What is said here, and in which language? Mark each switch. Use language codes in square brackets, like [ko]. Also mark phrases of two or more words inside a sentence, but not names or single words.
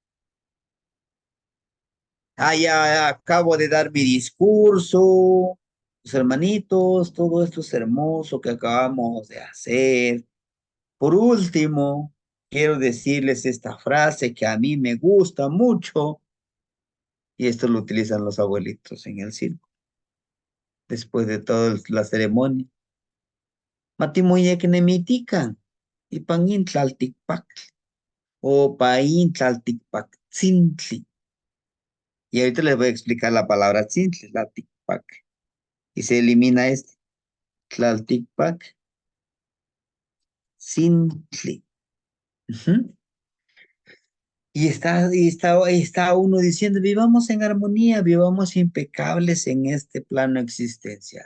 [es] Ya acabo de dar mi discurso, los hermanitos, todo esto es hermoso que acabamos de hacer. Por último, quiero decirles esta frase que a mí me gusta mucho, y esto lo utilizan los abuelitos en el circo, después de toda la ceremonia. [nah] Matimoyek nemitikan, ipanin tlaltikpak, o pain tlaltikpak, tzintli. [es] Y ahorita les voy a explicar la palabra [nah] tzintli, tlaltikpak. [es] Y se elimina este, [nah] tlaltikpak, tzintli. [es] Ujú. Y está uno diciendo, vivamos en armonía, vivamos impecables en este plano existencial.